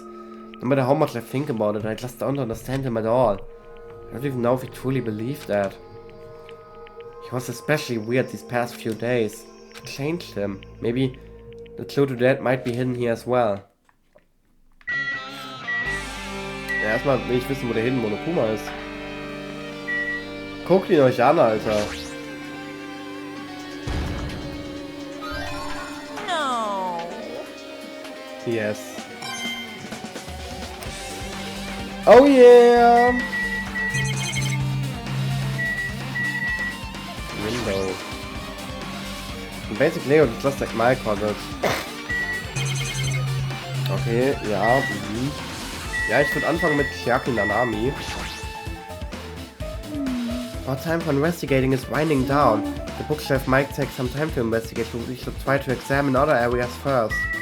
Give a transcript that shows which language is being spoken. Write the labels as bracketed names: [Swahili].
[English] No matter how much I think about it, I just don't understand him at all. I don't even know if he truly believed that. He was especially weird these past few days. What changed him? Maybe the clue to that might be hidden here as well. [German] Ja, erstmal will ich wissen, wo der Hidden Monokuma ist. Guckt ihn euch an, Alter. [English] No. Yes. Oh yeah! Window. Basic layout is just like my cottage. [German] Okay, ja. Ja, ich würde anfangen mit Chiaki Nanami. [English] Our time for investigating is winding down. The bookshelf might take some time to investigate, so we should try to examine other areas first.